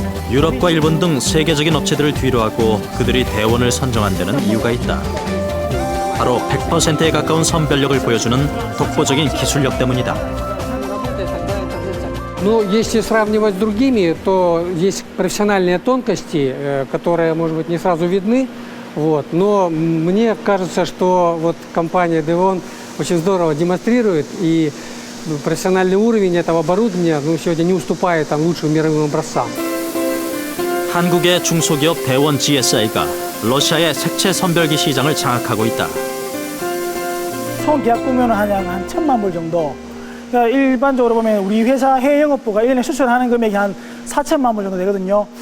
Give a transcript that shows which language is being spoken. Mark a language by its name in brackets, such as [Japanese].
[Korean] 유럽과 일본 등 세계적인 업체들을 뒤로하고 그들이 대원을 선정한 데는 이유가 있다. 바로 100%에 가까운 선별력을 보여주는 독보적인 기술력 때문이다. [Russian] Но если сравнивать с другими, то есть профессиональные тонкости, которые, может быть, не сразу видны. Вот. Но мне кажется, что вот компания Devon очень здорово демонстрирует, и профессиональный уровень этого оборудования сегодня не уступает лучшим мировым образцам. [Korean] 한국의 중소기업 대원 GSI가 러시아의 색채 선별기 시장을 장악하고 있다. 총 계약 규모는 한 1,000만 불 정도. 그러니까 일반적으로 보면 우리 회사 해외 영업부가 1년에 수출하는 금액이 한 4천만 불 정도 되거든요.